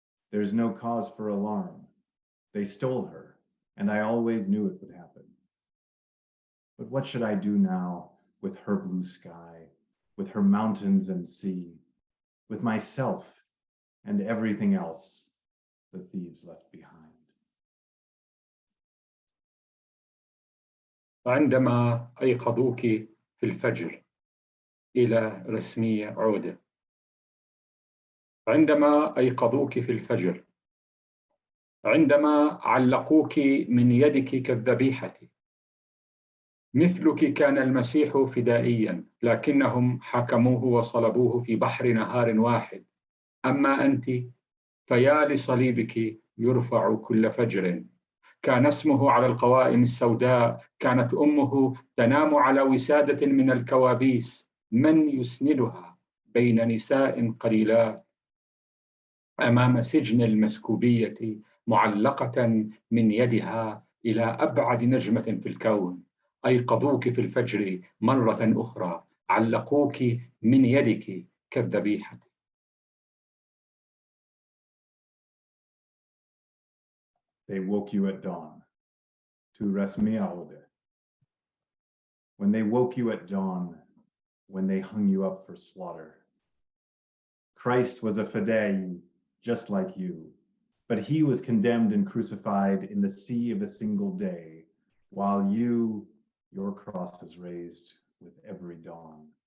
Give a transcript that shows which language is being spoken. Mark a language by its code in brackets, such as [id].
[en] There's no cause for alarm. They stole her, and I always knew it would happen. But what should I do now with her blue sky, with her mountains and sea, with myself and everything else the thieves left behind? [ar] عندما أيقظوك في الفجر إلى رسمية عودة. عندما أيقظوك في الفجر، عندما علقوك من يدك كالذبيحة. مثلك كان المسيح فدائيا، لكنهم حكموه وصلبوه في بحر نهار واحد. أما أنت فيا لصليبك يرفع كل فجر. كان اسمه على القوائم السوداء، كانت أمه تنام على وسادة من الكوابيس. من يسندها بين نساء قليلات أمام سجن المسكوبية، معلقة من يدها إلى أبعد نجمة في الكون؟ أيقظوك في الفجر مرة أخرى، علقوك من يدك كالذبيحة. [en] They woke you at dawn to Rasmi Aude. When they woke you at dawn, when they hung you up for slaughter. Christ was a fidei, just like you, but he was condemned and crucified in the sea of a single day, while you, your cross is raised with every dawn.